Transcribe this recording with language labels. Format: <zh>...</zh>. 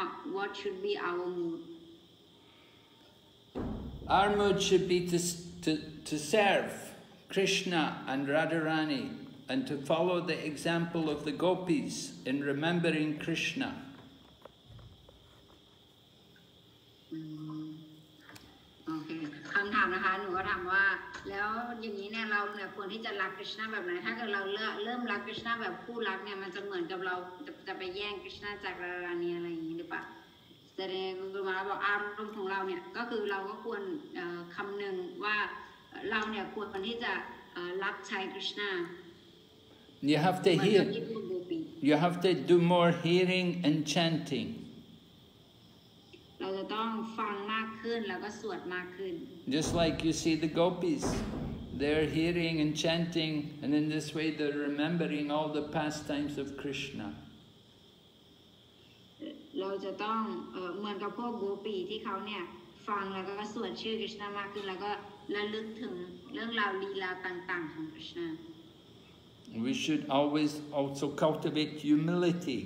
<en>What should be our mood? Our mood should be to serve Krishna and Radharani and to follow the example of the Gopīs in remembering Krishna.</en> <th>โอเคคำถามนะคะหนูก็ถามว่าแล้วอย่างนี้เนี่ยเราเนี่ยควรที่จะรักกฤษณะแบบไหนถ้าเกิดเราเริ่มรักกฤษณะแบบคู่รักเนี่ยมันจะเหมือนกับเราจะไปแย่งกฤษณะจากรารานีอะไรอย่างนี้หรือเปล่าแสดงมาบอกอารมณ์ของเราเนี่ยก็คือเราก็ควรคำนึงว่าเราเนี่ยควรที่จะรับใช้กฤษณะ</th> <en>You have to hear. You have to do more hearing and chanting.</en> <th>เราจะต้องฟังมากขึ้นแล้วก็สวดมากขึ้น</th> <en>Just like you see the Gopīs, they're hearing and chanting, and in this way they're remembering all the pastimes of Krishna.</en> <th>เราจะต้องเหมือนกับพวกโกปีที่เขาเนี่ยฟังแล้วก็สวดชื่อกฤษณะมากขึ้นแล้วก็ระลึกถึงเรื่องราวลีลาต่างๆของกฤษณะ</th> <en>We should always also cultivate humility.</en>